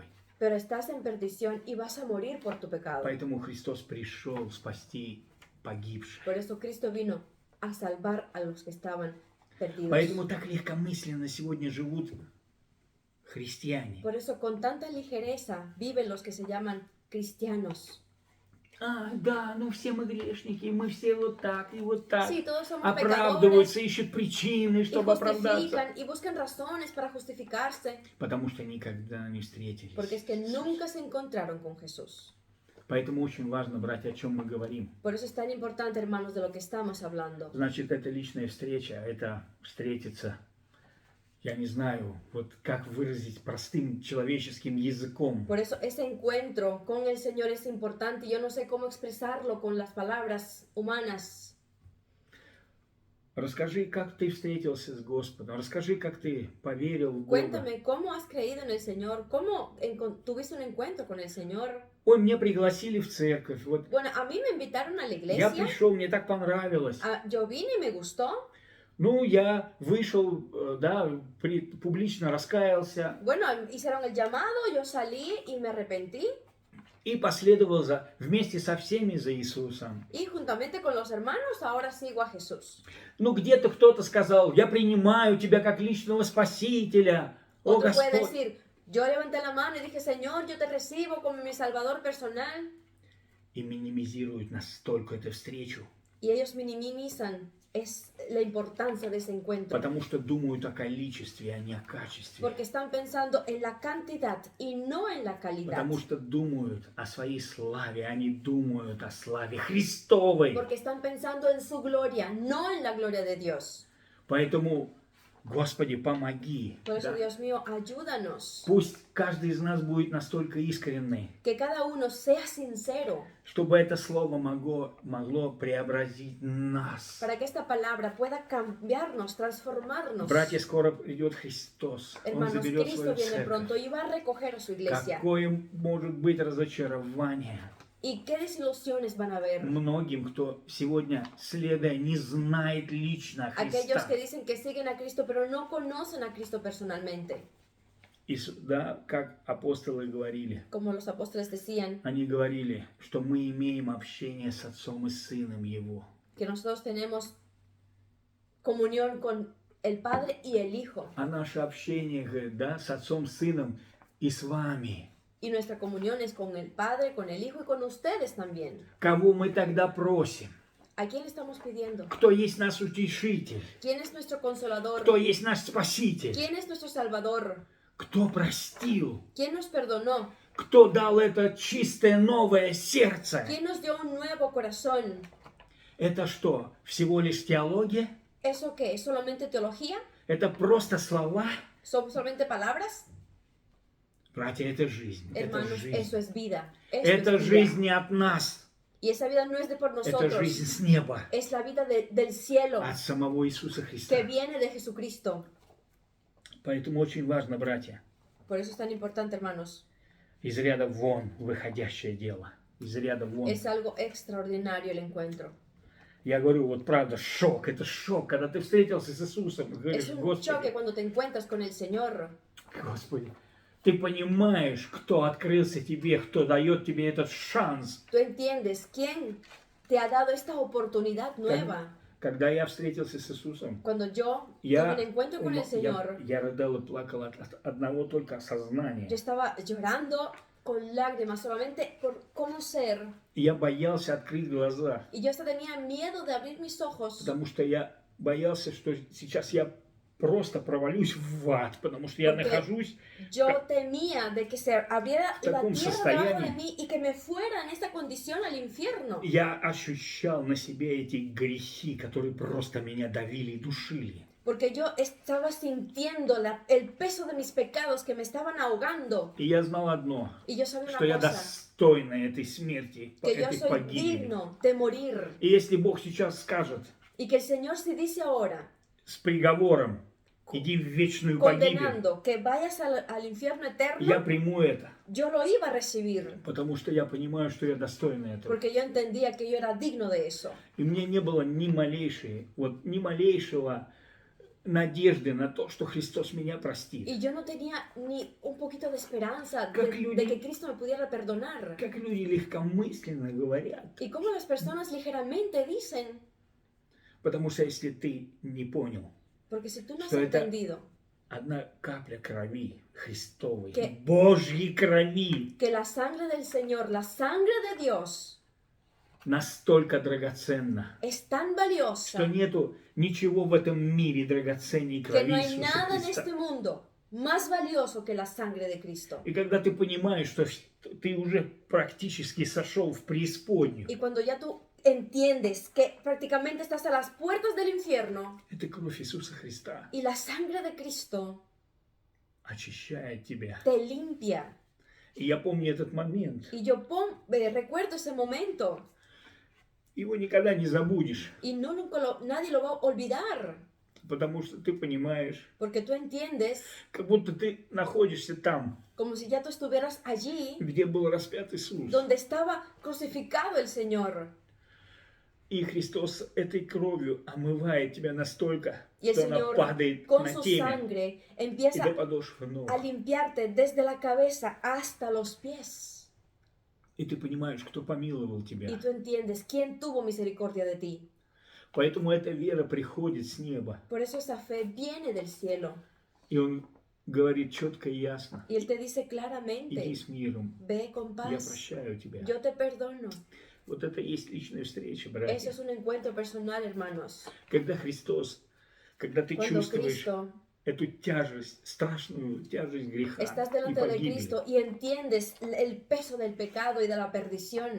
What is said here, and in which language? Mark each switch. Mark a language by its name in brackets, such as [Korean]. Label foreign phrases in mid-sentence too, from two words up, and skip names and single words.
[Spanish] pero estás en perdición y vas a morir por tu pecado. [Russian] Поэтому Христос пришел спасти погибших. [Spanish] Por eso Cristo vino a salvar a los que estaban perdidos. [Russian] Поэтому так легкомысленно сегодня живут христиане. [Spanish] Por eso con tanta ligereza viven los que se llaman cristianos. [Russian] Да, ну все мы грешники, мы все вот так и вот так. [Spanish] Sí, todos somos [Russian] Оправдываются, [Spanish] pecadores [Russian] ищут причины, [Spanish] y [Russian] чтобы оправдаться. [Spanish] justifican y buscan razones para justificarse, [Russian] Потому что никогда не встретились. [Spanish] porque es que nunca se encontraron con Jesús. [Russian] Поэтому очень важно, братья, о чем мы говорим. [Spanish] Por eso es tan importante, hermanos, de lo que estamos hablando. [Russian] Значит, это личная встреча, это встретиться, я не знаю, вот как выразить простым человеческим языком. [Spanish] Por eso ese encuentro con el Señor es importante. Yo no sé cómo expresarlo con las palabras humanas. [Russian] Расскажи, как ты встретился с Господом. Расскажи, как ты поверил в Бога. [Spanish] Cuéntame, ¿cómo has creído en el Señor? ¿Cómo tuviste un encuentro con el Señor? [Russian] Ой, меня пригласили в церковь. Вот [Spanish] Bueno, a mí me invitaron a la [Russian] я [Spanish] iglesia. [Russian] пришел, мне так понравилось. [Spanish] Yo vine y me gustó. [Russian] Ну, я вышел, да, публично раскаялся [Spanish] Bueno, hicieron el llamado, yo salí y me arrepentí. [Russian] и последовал вместе со всеми за Иисусом. [Spanish] Y juntamente con los hermanos ahora sigo a Jesús. [Russian] Ну, где-то кто-то сказал, я принимаю тебя как личного Спасителя. О, [Spanish] Otro puede [Russian] Господь! [Spanish] decir, yo levanté la mano y dije, Señor, yo te recibo como mi Salvador personal. [Russian] И минимизируют настолько эту встречу, [Spanish] Y ellos minimizan la importancia de ese encuentro. [Russian] потому что думают о количестве, а не о качестве. [Spanish] Porque están pensando en la cantidad y no en la calidad. [Russian] Потому что думают о своей славе, они думают о славе Христовой. [Spanish] Porque están pensando en su gloria, no en la gloria de Dios. [Russian] Поэтому, Господи, помоги. [Spanish] Por eso, [Russian] Да. [Spanish] Dios mío, ayúdanos. [Russian] Пусть каждый из нас будет настолько искренний, [Spanish] Que cada uno sea sincero. [Russian] чтобы это слово могло преобразить нас. [Spanish] Para que esta palabra pueda cambiarnos, transformarnos. [Russian] Братья, скоро придет Христос. Он [Spanish] Hermanos, [Russian] заберет [Spanish] Cristo [Russian] свою [Spanish] viene [Russian] церковь. [Spanish] pronto y va a recoger a su iglesia. [Russian] Какое может быть разочарование [Spanish] ¿Y qué desilusiones van a haber? [Russian] многим, кто сегодня, следуя, не знает лично [Spanish] Aquellos [Russian] Христа. [Spanish] que dicen que siguen a Cristo, pero no conocen a Cristo personalmente. [Russian] И да, как апостолы говорили, [Spanish] Como los apóstoles decían, [Russian] они говорили, что мы имеем общение с Отцом и Сыном Его. [Spanish] que nosotros tenemos comunión con el Padre y el Hijo. [Russian] А наше общение, говорит, да, с Отцом, Сыном и с вами. [Spanish] Y nuestra comunión es con el Padre, con el Hijo y con ustedes también. [Russian] Кого мы тогда просим? [Spanish] ¿A quién le estamos pidiendo? [Russian] Кто есть наш утешитель? [Spanish] ¿Quién es nuestro consolador? [Russian] Кто есть наш спаситель? [Spanish] ¿Quién es nuestro salvador? [Russian] Кто простил? [Spanish] ¿Quién nos perdonó? [Russian] Кто дал это чистое новое сердце? [Spanish] ¿Quién nos dio un nuevo corazón? [Russian] Это что, всего лишь теология? [Spanish] ¿Eso qué? ¿Es solamente teología? [Russian] Это просто слова? [Spanish] ¿Son solamente palabras? [Russian] Братья, это жизнь. Это [Spanish] Hermanos, [Russian] жизнь. [Spanish] eso es vida. Eso [Russian] Это [Spanish] es vida. [Russian] жизнь не от нас. [Spanish] Y esa vida no es de por [Russian] Это [Spanish] nosotros. [Russian] жизнь с неба. [Spanish] Es la vida del cielo [Russian] От самого Иисуса [Spanish] que [Russian] Христа. [Spanish] viene de Jesucristo. [Russian] Поэтому очень важно, братья, [Spanish] Por eso es tan importante, hermanos. [Russian] из ряда вон выходящее дело. Из ряда вон. [Spanish] Es algo extraordinario el encuentro. [Russian] Я говорю, вот правда, шок. Это шок, когда ты встретился с Иисусом. И говоришь, [Spanish] Es un [Russian] Господи, [Spanish] choque cuando te encuentras con el Señor. [Russian] Господи, ты понимаешь, кто открылся тебе, кто дает тебе этот шанс. [Spanish] Tú entiendes quién te ha dado esta oportunidad nueva. [Russian] Когда я встретился с Иисусом, [Spanish] Cuando yo tuve [Russian] я, [Spanish] un encuentro con el Señor, [Russian] я рыдал и плакал от одного только осознания. [Spanish] yo estaba llorando con lágrimas solamente por conocer. [Russian] И я боялся открыть глаза, [Spanish] Y yo hasta tenía miedo de abrir mis ojos. [Russian] потому что я боялся, что сейчас я просто провалюсь в ад, потому что я [Spanish] Porque [Russian] нахожусь. [Spanish] Yo temía de que se abriera la [Russian] таком [Spanish] tierra debajo de [Russian] состоянии. [Spanish] mí y que me fuera en esta condición al infierno. [Russian] Я ощущал на себе эти грехи, которые просто меня давили и душили. [Spanish] Porque yo estaba sintiendo el peso de mis pecados que me estaban ahogando. [Russian] И я знал одно, [Spanish] Y yo sabía [Russian] что [Spanish] una [Russian] я [Spanish] cosa, [Russian] достойна этой смерти, [Spanish] que yo [Russian] этой [Spanish] soy [Russian] погибели. [Spanish] digno de morir. [Russian] И если Бог сейчас скажет [Spanish] Y que el Señor se dice ahora, [Russian] с приговором, иди в вечную погибель, [Spanish] condenando que vayas al infierno [Russian] я [Spanish] eterno, [Russian] приму это, [Spanish] yo lo iba a recibir. [Russian] потому что я понимаю, что я достойна этого. [Spanish] Porque yo entendía que yo era digno de eso. [Russian] И мне не было ни малейшего надежды на то, что Христос меня простит. [Spanish] Y yo no tenía ni un poquito de esperanza [Russian] Как [Spanish] de [Russian] люди- [Spanish] que Cristo me pudiera perdonar. [Russian] Как люди легкомысленно говорят. [Spanish] Y como las personas ligeramente dicen, [Russian] Потому что если ты не понял, [Spanish] porque si tú no has [Russian] Что это- [Spanish] entendido [Russian] одна капля крови Христовой, [Spanish] Que- [Russian] Божьей крови, [Spanish] que la sangre del Señor, la sangre de Dios, [Russian] настолько драгоценна, [Spanish] es tan [Russian] что [Spanish] valiosa [Russian] нету ничего в этом мире драгоценней [Spanish] que [Russian] крови [Spanish] no hay [Russian] Иисуса [Spanish] nada en [Russian] Христа. [Spanish] este mundo más valioso que la sangre de Cristo. [Russian] И когда ты понимаешь, что ты уже практически сошел в преисподнюю, [Spanish] Y cuando ya tú entiendes que prácticamente estás a las puertas del infierno [Russian] это кровь Иисуса Христа [Spanish] y la sangre de Cristo [Russian] очищает тебя. [Spanish] te limpia. [Russian] И я помню этот момент. [Spanish] Y yo recuerdo ese momento [Russian] Его никогда не забудешь, [Spanish] y nadie lo va a olvidar. [Russian] потому что ты понимаешь, [Spanish] Porque tú entiendes [Russian] как будто ты находишься там, [Spanish] como si ya tú estuvieras allí [Russian] где был распят Иисус. [Spanish] donde estaba crucificado el Señor. [Russian] И Христос этой кровью омывает тебя настолько, [Spanish] Y el [Russian] что она [Spanish] Señor [Russian] падает [Spanish] con [Russian] на [Spanish] su [Russian] темя [Spanish] sangre [Russian] и [Spanish] empieza [Russian] до подошвы ног. [Spanish] a limpiarte desde la cabeza hasta los pies. [Russian] И ты понимаешь, кто помиловал [Spanish] Y [Russian] тебя. [Spanish] tú entiendes quién tuvo misericordia de ti. [Russian] Поэтому эта вера приходит с неба. [Spanish] Por eso esa fe viene del cielo. [Russian] И Он говорит четко и ясно. [Spanish] Y Él te dice [Russian] Иди [Spanish] claramente, [Russian] с миром. [Spanish] ve con [Russian] Я [Spanish] paz, [Russian] прощаю тебя. [Spanish] yo te perdono. [Russian] Вот это и есть личная встреча, [Spanish] Eso [Russian] братья. [Spanish] es un encuentro personal, hermanos. [Russian] Когда Христос, когда ты [Spanish] Cuando [Russian] чувствуешь [Spanish] Cristo, [Russian] эту тяжесть, страшную тяжесть греха [Spanish] estás [Russian] и [Spanish] delante de [Russian] погибели. [Spanish] Cristo y entiendes el peso del pecado y de la perdición.